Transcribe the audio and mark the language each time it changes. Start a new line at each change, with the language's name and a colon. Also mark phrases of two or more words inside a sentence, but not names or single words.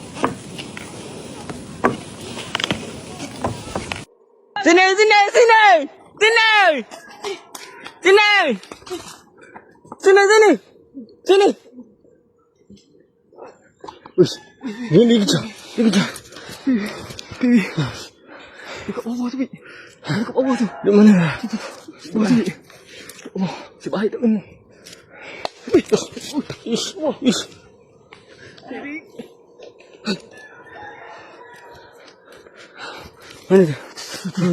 Chinese: 进来，进来，进来，进来，进来，进来，进来，进来。喂，你个脚，你个脚。
Malay: Dekat bawah tu, Bik. Dekat bawah tu. Dekat mana? Bawah tu, Bik. Oh, si baik tak kena. Ish. Ish. Mana tu? Mana?